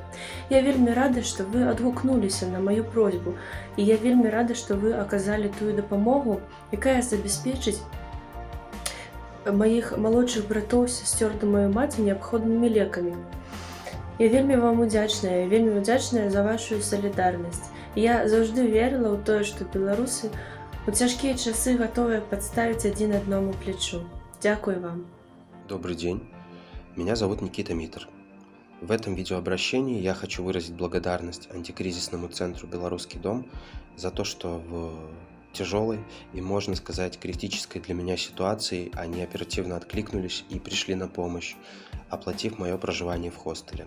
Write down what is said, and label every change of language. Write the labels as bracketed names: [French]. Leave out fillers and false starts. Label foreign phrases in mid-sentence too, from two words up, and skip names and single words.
[Belarusian] Я вельмі рада, што вы адгукнуліся на маю просьбу, і я вельмі рада, што вы аказалі тую дапамогу, якая забяспечыць маіх малодшых братоў і сясцёр да маёй маці неабходнымі лекамі. Я вельмі вам удзячная, вельмі удзячная за вашу салідарнасць. Я заўжды верыла ў тое, што беларусы у цяжкія часы гатовыя падставіць адзін аднаму плечу. [Ukrainian] Дякую вам. [Russian] Добрый день, меня зовут Никита Митр. В этом видеообращении я хочу выразить благодарность антикризисному центру «Белорусский дом» за то, что в тяжелой и, можно сказать, критической для меня ситуации они оперативно откликнулись и пришли на помощь, оплатив мое проживание в хостеле.